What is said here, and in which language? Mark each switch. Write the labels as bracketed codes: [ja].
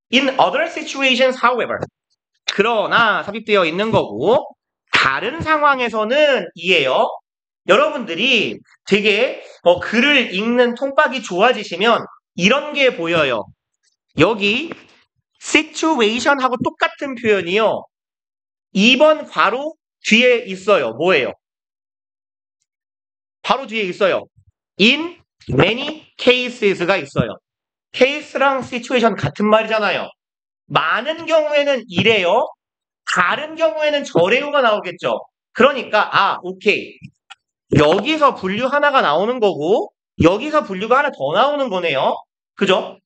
[en] In other situations, however. [ko] 그러나 삽입되어 있는 거고 다른 상황에서는 이에요. 여러분들이 되게 글을 읽는 통박이 좋아지시면 이런 게 보여요. 여기 situation하고 똑같은 표현이요. 2번 괄호 뒤에 있어요. 뭐예요? 바로 뒤에 있어요. [en] In many cases [ko] 가 있어요. case랑 situation 같은 말이잖아요. 많은 경우에는 이래요. 다른 경우에는 저래요가 나오겠죠. 그러니까 오케이. 여기서 분류 하나가 나오는 거고 여기서 분류가 하나 더 나오는 거네요. 그죠?